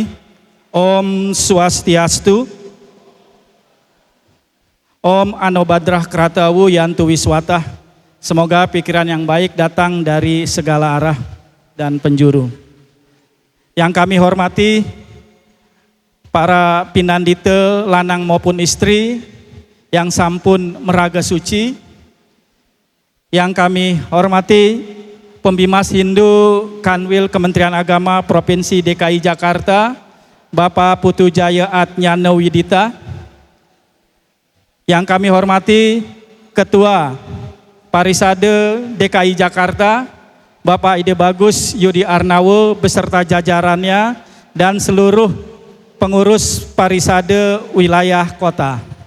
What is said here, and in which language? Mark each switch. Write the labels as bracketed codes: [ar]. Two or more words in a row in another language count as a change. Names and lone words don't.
[sa] Om Swastiastu, Om Anobadrah Kratawu Yantu Wiswatah. [id] Semoga pikiran yang baik datang dari segala arah dan penjuru. Yang kami hormati para pinandite lanang maupun istri yang [ban] sampun meraga suci, [id] yang kami hormati Pembimas Hindu Kanwil Kementerian Agama Provinsi DKI Jakarta, Bapak Putu Jaya Atnyana Widita, yang kami hormati Ketua Parisade DKI Jakarta, Bapak Ide Bagus Yudi Arnawo beserta jajarannya dan seluruh pengurus Parisade wilayah kota.